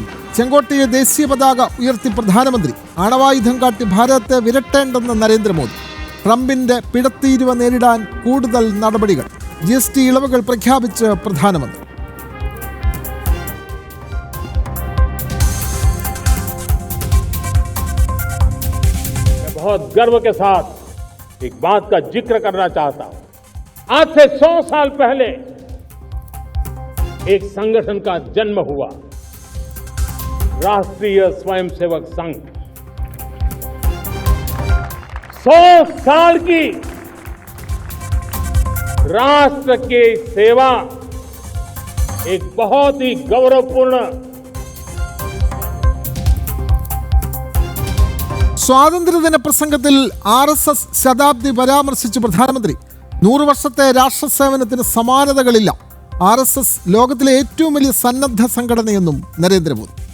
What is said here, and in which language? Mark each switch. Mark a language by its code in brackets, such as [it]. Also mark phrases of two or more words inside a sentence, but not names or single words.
[ml] ചെങ്കോട്ടയെ ദേശീയ പതാക ഉയർത്തി പ്രധാനമന്ത്രി. ആണവായുധം കാട്ടി ഭാരതത്തെ വിരട്ടേണ്ടെന്ന് നരേന്ദ്രമോദി. ട്രംപിന്റെ പിഴത്തീരുവ നേരിടാൻ കൂടുതൽ നടപടികൾ. GST ഇളവുകൾ പ്രഖ്യാപിച്ച് പ്രധാനമന്ത്രി. [hi] बहुत गर्व के साथ एक बात का जिक्र करना चाहता हूं. आज से 100 साल पहले एक संगठन का जन्म हुआ, राष्ट्रीय स्वयंसेवक संघ. 100 साल की राष्ट्र की सेवा एक बहुत ही गौरवपूर्ण. [ml] സ്വാതന്ത്ര്യദിന പ്രസംഗത്തിൽ RSS ശതാബ്ദി പരാമർശിച്ച് പ്രധാനമന്ത്രി. 100 വർഷത്തെ രാഷ്ട്രസേവനത്തിന് സമാനതകളില്ല. RSS ലോകത്തിലെ ഏറ്റവും വലിയ സന്നദ്ധ സംഘടനയെന്നും നരേന്ദ്രമോദി.